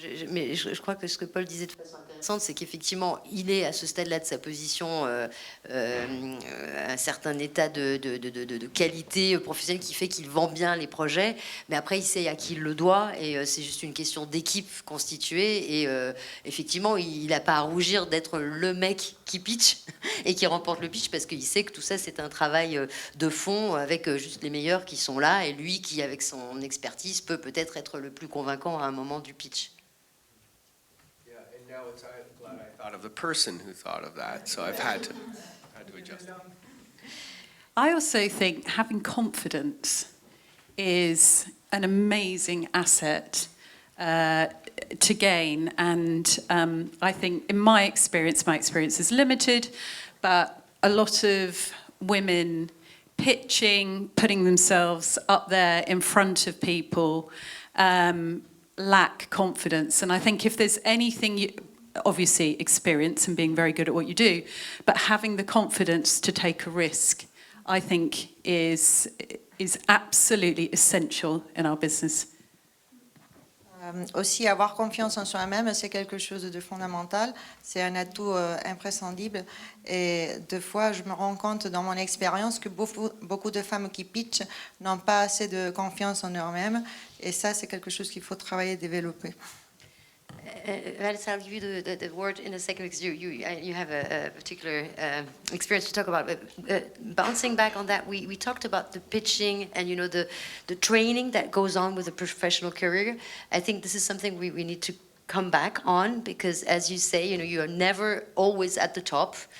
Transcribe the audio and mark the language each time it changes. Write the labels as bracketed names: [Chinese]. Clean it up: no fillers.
[French] mais je crois que ce que Paul disait de façon intéressante, c'est qu'effectivement, il est à ce stade-là de sa position un certain état de qualité professionnelle qui fait qu'il vend bien les projets, mais après, il sait à qui il le doit, et c'est juste une question d'équipe constituée, et effectivement, il n'a pas à rougir d'être le mec qui pitch et qui remporte le pitch, parce qu'il sait que tout ça, c'est un travail de fond avec juste les meilleurs qui sont là, et lui qui, avec son expertise, peut peut-être être le plus convaincant à un moment du pitch. [English] Now I'm glad I thought of the person who thought of that, so I've had to adjust. I also think having confidence is an amazing asset to gain, and I think in my experience is limited, but a lot of women pitching, putting themselves up there in front of people, lack confidence. And I think if there's anything, obviously experience and being very good at what you do, but having the confidence to take a risk, I think is absolutely essential in our business. [French] Aussi, avoir confiance en soi-même, c'est quelque chose de fondamental. C'est un atout imprescindible. Et deux fois, je me rends compte dans mon expérience que beaucoup de femmes qui pitchent n'ont pas assez de confiance en eux-mêmes. Et ça, c'est quelque chose qu'il faut travailler et développer. [English] Vanessa, I'll give you the word in a second because you have a particular experience to talk about. But bouncing back on that, we talked about the pitching and the training that goes on with a professional career. I think this is something we need to come back on because, as you say, you are never always at the top.